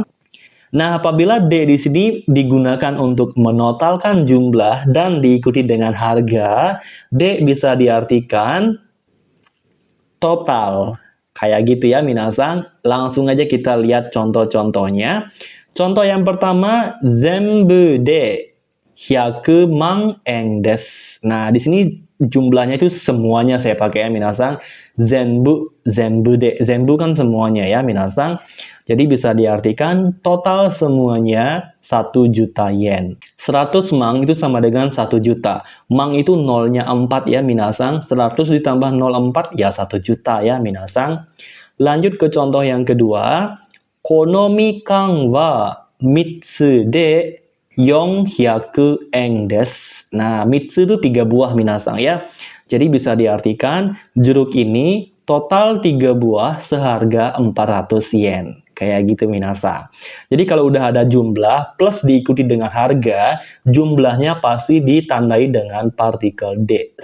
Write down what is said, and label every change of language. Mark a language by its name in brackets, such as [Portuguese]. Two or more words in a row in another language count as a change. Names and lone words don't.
[Indonesian] Nah, apabila D di sini digunakan untuk menotalkan jumlah dan diikuti dengan harga, D bisa diartikan total. Kayak gitu ya, minasang. Langsung aja kita lihat contoh-contohnya. Contoh yang pertama, [Japanese] 全部で100万円です. [Indonesian] Nah, di sini jumlahnya itu semuanya saya pakai ya, minasang. [Japanese] 全部で. [Indonesian] Zenbu kan semuanya ya, minasang. Jadi bisa diartikan total semuanya 1 juta yen. 100 mang itu sama dengan 1 juta. Mang itu nolnya 4 ya, minasang. 100 ditambah 0,4 ya 1 juta ya, minasang. Lanjut ke contoh yang kedua. [Japanese] このみかんは三つで400円です. [Indonesian] Nah, mitsu itu 3 buah, minasang ya. Jadi bisa diartikan jeruk ini total 3 buah seharga 400 yen. Kayak gitu, minasang. Jadi kalau udah ada jumlah plus diikuti dengan harga, jumlahnya pasti ditandai dengan partikel D.